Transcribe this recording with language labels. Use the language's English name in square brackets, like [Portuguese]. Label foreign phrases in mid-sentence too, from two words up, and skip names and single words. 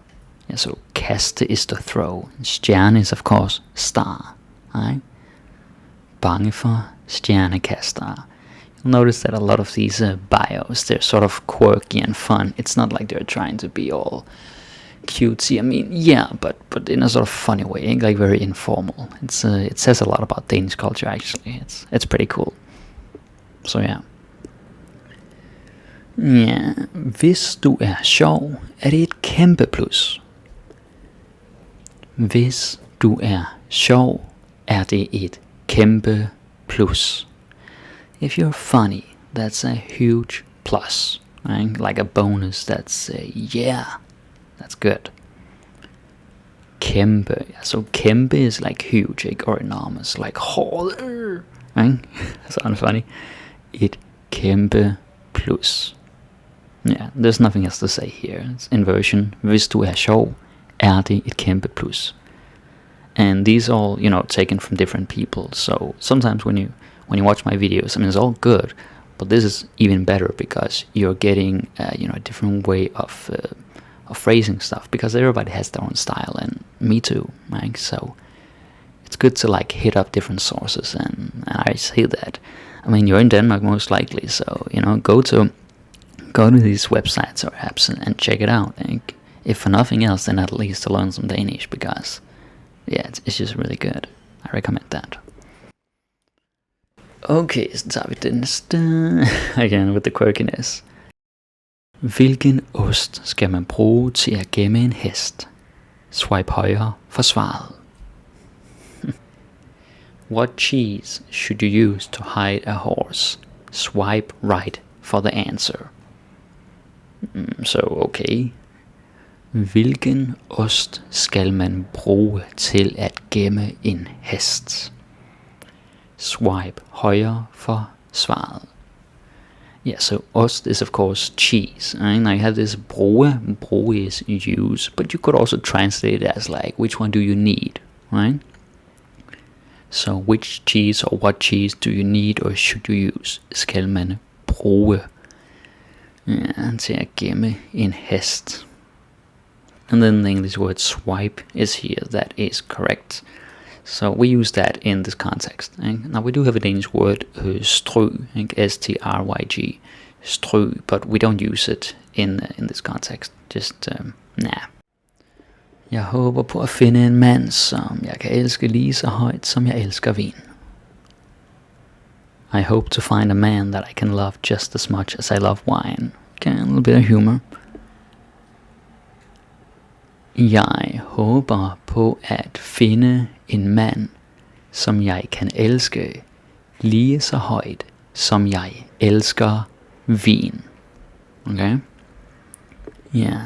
[English] Yeah, so kaste is to throw. Stjerne is of course star, right? [Danish] Bange for stjernekastere. [English] You'll notice that a lot of these bios, they're sort of quirky and fun. It's not like they're trying to be all cutesy. I mean, yeah, but in a sort of funny way, like very informal. It says a lot about Danish culture actually. It's pretty cool. So yeah. [Danish] Ja, hvis du er sjov, er det et kæmpe plus. Hvis du er sjov, er det et kæmpe plus. [English] If you're funny, that's a huge plus, right? Like a bonus. That's yeah, that's good. Kæmpe, so kæmpe is like huge, like, or enormous, like right? Sounds funny. [Danish] Et kæmpe plus. [English] Yeah, there's nothing else to say here. It's inversion. [Danish] Hvis du er sjov, er det et kæmpe plus. [English] And these all, taken from different people. So sometimes when you watch my videos, I mean, it's all good, but this is even better because you're getting, a different way of phrasing stuff, because everybody has their own style, and me too, right? So it's good to like hit up different sources, and I say that. I mean, you're in Denmark most likely, so go to these websites or apps and check it out. And if for nothing else, then at least to learn some Danish, because yeah, it's just really good. I recommend that. [Danish] Okay, så tager vi den næste. [English] Again with the quirkiness. [Danish] Hvilken ost skal man bruge til at gemme en hest? Swipe højre for svaret. [English] What cheese should you use to hide a horse? Swipe right for the answer. So okay. [Danish] Hvilken ost skal man bruge til at gemme en hest? Swipe højre for svaret. [English] Yeah, so ost is of course cheese. And I have this bruge. Bruge is use, but you could also translate it as like, which one do you need, right? So which cheese or what cheese do you need or should you use? [Danish] Skal man bruge til at gemme en hest. [English] And then the English word swipe is here. That is correct. So we use that in this context. Now we do have a Danish word, stry, S-T-R-Y-G, stry, but we don't use it in this context. Just, nah. [Danish] Jeg håber på at finde en mand, som jeg kan elske lige så højt, som jeg elsker vin. [English] I hope to find a man that I can love just as much as I love wine. Okay, a little bit of humor. [Danish] Jeg håber på at finde en mand, som jeg kan elske lige så højt, som jeg elsker vin. [English] Okay? Yeah.